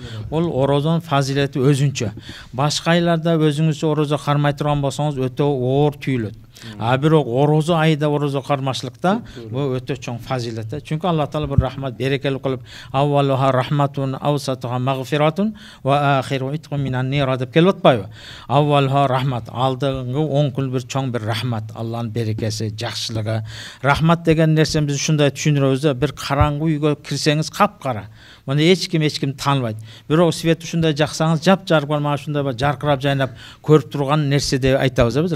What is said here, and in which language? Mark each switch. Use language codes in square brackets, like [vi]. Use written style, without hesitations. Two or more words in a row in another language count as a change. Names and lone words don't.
[ky] Бул орозонун фазилети өзүнчө. Башка айларда өзүңүз орозо кармай турган болсоңуз өтө оор түйүлөт. Бирок орозо айда орозо кармашлыкта бул өтө чоң фазилет. Чүнкү Аллах Таала бир рахмат, берекелүү кылып, [ar] أولها رحمة أوسطها مغفرة وآخره عتق من النار [ky] деп келип атпайбы? [ar] أولها رحمة, [ky] алдыңгы 10 күн бир чоң бир рахмат, Аллахнын берекеси, жакшылыгы. Рахмат деген нерсени биз ушундай түшүндүрөбүз да, бир караңгы үйгө кирсеңиз капкара. Мына эч ким тааныбайт. Бирок свет ушундай жаксаңыз, жап-жарык мана ушундай жаркырап жайнап көрүп турган нерсе деп айтабыз биз.